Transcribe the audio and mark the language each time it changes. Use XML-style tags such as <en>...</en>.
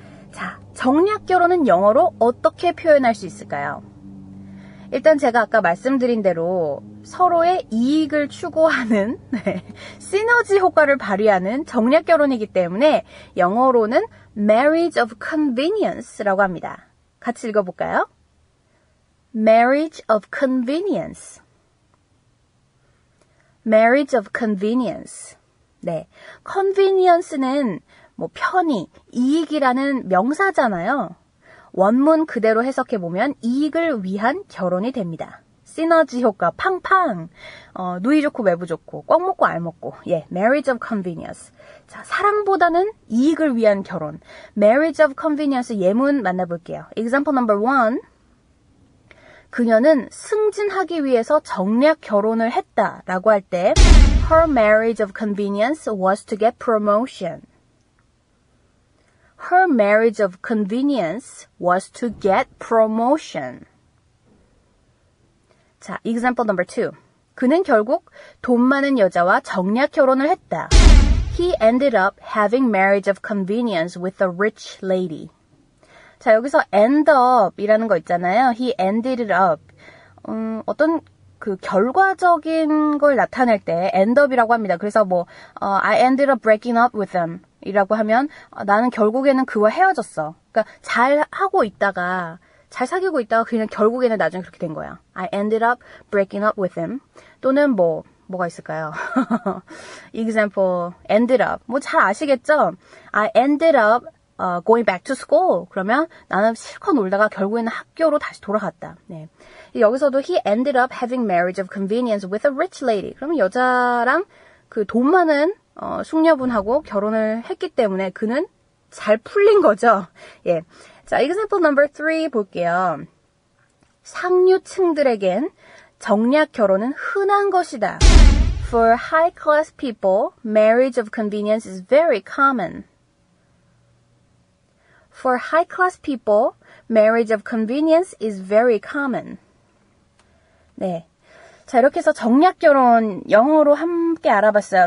<ko>자, 정략결혼은 영어로 어떻게 표현할 수 있을까요? 일단 제가 아까 말씀드린 대로 서로의 이익을 추구하는 시너지 효과를 발휘하는 정략결혼이기 때문에 영어로는 marriage of convenience라고 합니다. 같이 읽어볼까요?</ko> <en>marriage of convenience. marriage of convenience.</en> <ko>네, convenience는 편의, 이익이라는 명사잖아요. 원문 그대로 해석해보면 이익을 위한 결혼이 됩니다. 시너지 효과 팡팡. 누이 좋고 매부 좋고 꽉 먹고 알 먹고.</ko> <en>예, marriage of convenience.</en> <ko>자, 사랑보다는 이익을 위한 결혼.</ko> <en>marriage of convenience 예문 만나볼게요. example number 1.</en> <ko>그녀는 승진하기 위해서 정략 결혼을 했다라고 할 때</ko> <en>her marriage of convenience was to get promotion. Her marriage of convenience was to get promotion. 자, example number 2.</en> <ko>그는 결국 돈 많은 여자와 정략 결혼을 했다.</ko> <en>He ended up having marriage of convenience with a rich lady.</en> <ko>자, 여기서 end up 이라는 거 있잖아요.</ko> <en>He ended it up.</en> <ko>어떤 그 결과적인 걸 나타낼 때 end up이라고 합니다. 그래서 뭐</ko> <en>I ended up breaking up with them</en> <ko>이라고 하면 나는 결국에는 그와 헤어졌어. 그러니까 잘 하고 있다가 잘 사귀고 있다가 그냥 결국에는 나중에 그렇게 된 거야.</ko> <en>I ended up breaking up with him.</en> <ko>또는 뭐가 있을까요? example, ended up. 뭐 잘 아시겠죠?</ko> <en>I ended up going back to school.</en> <ko>그러면 나는 실컷 놀다가 결국에는 학교로 다시 돌아갔다. 네.</ko> <en>여기서도 he ended up having marriage of convenience with a rich lady.</en> <ko>그러면 여자랑 그 돈 많은 숙녀분하고 결혼을 했기 때문에 그는 잘 풀린 거죠. 예. 자,</ko> <en>example number 3</en> <ko>볼게요. 상류층들에겐 정략 결혼은 흔한 것이다.</ko> <en>For high class people, marriage of convenience is very common. For high class people, marriage of convenience is very common.</en> <ko>네. 자, 이렇게 해서 정략 결혼 영어로 함께 알아봤어요.</ko>